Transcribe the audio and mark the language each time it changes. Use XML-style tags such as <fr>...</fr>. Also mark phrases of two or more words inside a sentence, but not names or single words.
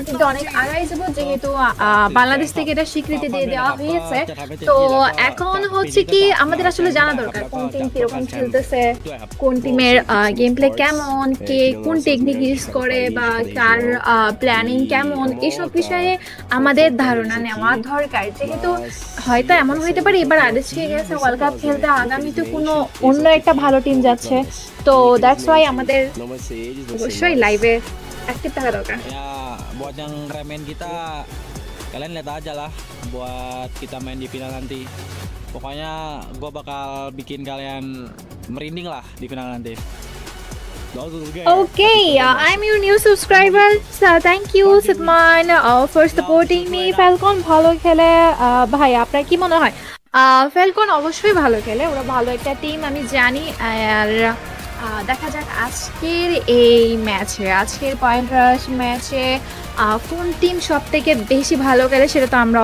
<bn>দিকে অনেক আগাই যাবো যেহেতু বাংলাদেশ থেকে এটা স্বীকৃতি দিয়ে দেওয়া হয়েছে তো এখন হচ্ছে কি আমাদের আসলে জানা দরকার কোন টিম কিরকম খেলতেছে কোন টিমের</bn> <en>game play</en> <bn>কেমন কে কোন</bn> <en>technique use</en> <bn>করে বা কার প্ল্যানিং কেমন এসব বিষয়ে আমাদের ধারণা নেওয়া দরকার যেহেতু হয়তো এমন হইতে পারে এবার আরএচকে গেছে</bn> <en>world cup</en> <bn>খেলতে আগামীতে কোনো অন্য একটা ভালো টিম যাচ্ছে তো</bn> <en>that's why</en> <bn>আমাদের অবশ্যই লাইভে অ্যাক্টিভ থাকা দরকার</bn> <id>Ya, buat yang remen kita, kalian lihat aja lah buat kita main di final nanti. Pokoknya gua bakal bikin kalian merinding lah di final nanti.</id> <en>Okay, I'm your new subscriber. So thank you, Sidman, for supporting me.</en> <bn>Falcon ভালো খেলে ভাই আপনার কি মনে হয় ফ্যালকন অবশ্যই ভালো খেলে ওরা ভালো একটা টিম আমি জানি আর দেখা যাক আজকের এই ম্যাচে আজকের</bn> <en>point rush</en> <bn>ম্যাচে কোন টিম সব থেকে বেশি ভালো খেলে সেটা তো আমরা</bn>